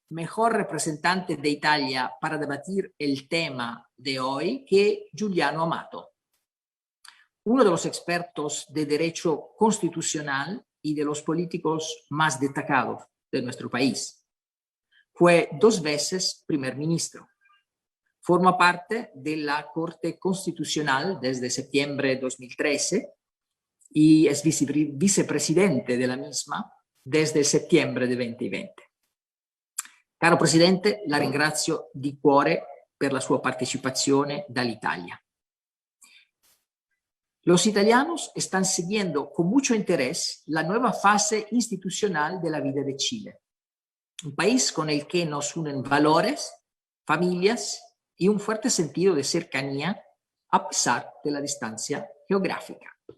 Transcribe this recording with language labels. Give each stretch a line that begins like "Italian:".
Spanish: mejor representante de Italia para debatir el tema de hoy que Giuliano Amato, uno de los expertos de derecho constitucional y de los políticos más destacados de nuestro país. Fue 2 veces primer ministro. Forma parte de la Corte Constitucional desde septiembre de 2013 y es vicepresidente de la misma desde septiembre de 2020.
Italian: Caro Presidente, la ringrazio di cuore per la sua partecipazione dall'Italia.
Spanish: Los italianos están siguiendo con mucho interés la nueva fase institucional de la vida de Chile, un país con el que nos unen valores, familias y un fuerte sentido de cercanía a pesar de la distancia geográfica.